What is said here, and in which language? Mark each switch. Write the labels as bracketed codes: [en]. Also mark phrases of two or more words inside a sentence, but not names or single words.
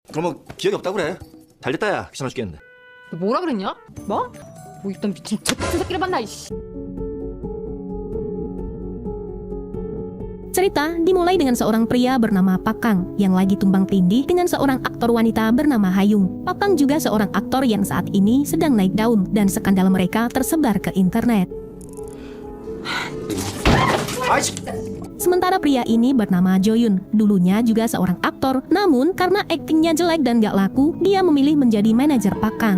[ko] 그럼 뭐 기억이 없다고 그래. 잘 됐다 야. 귀찮아 죽겠는데. 뭐라 그랬냐? 뭐? 뭐 이딴 미친 저 같은 새끼를 만나 이씨. [id] Cerita dimulai dengan seorang pria bernama Pak Kang yang lagi tumbang tindih dengan seorang aktor wanita bernama Hayung. Pak Kang juga seorang aktor yang saat ini sedang naik daun dan skandal mereka tersebar ke internet. Sementara pria ini bernama Jo-yoon, dulunya juga seorang aktor, namun karena aktingnya jelek dan gak laku, dia memilih menjadi manajer Pak Kang.